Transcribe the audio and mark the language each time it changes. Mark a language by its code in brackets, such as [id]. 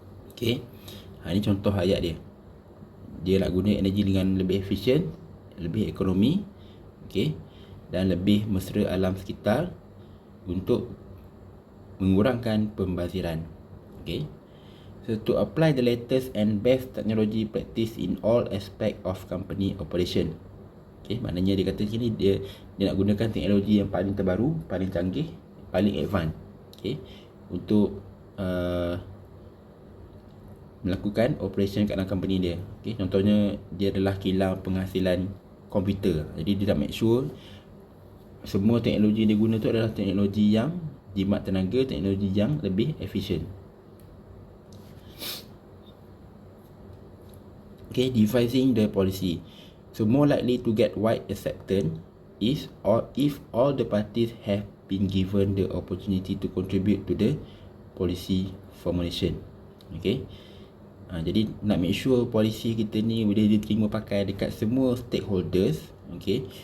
[ms] Okay, ini contoh ayat dia. Dia nak guna energi dengan lebih efisien, lebih ekonomi, okay, dan lebih mesra alam sekitar untuk mengurangkan pembaziran. [en] Okay, so to apply the latest and best technology practice in all aspect of company operation. [ms] Okay, maknanya dia kata sini dia nak gunakan teknologi yang paling terbaru, paling canggih, paling advance. Okay, untuk melakukan operation kat dalam company dia. Okay, contohnya dia adalah kilang penghasilan komputer. Jadi dia nak make sure semua teknologi dia guna tu adalah teknologi yang jimat tenaga, teknologi yang lebih efisien. [en] Okay, devising the policy. So more likely to get wide acceptance is or if all the parties have been given the opportunity to contribute to the policy formulation. [ms] Okay. Jadi nak make sure polisi kita ni boleh diterima pakai dekat semua stakeholders. Okay.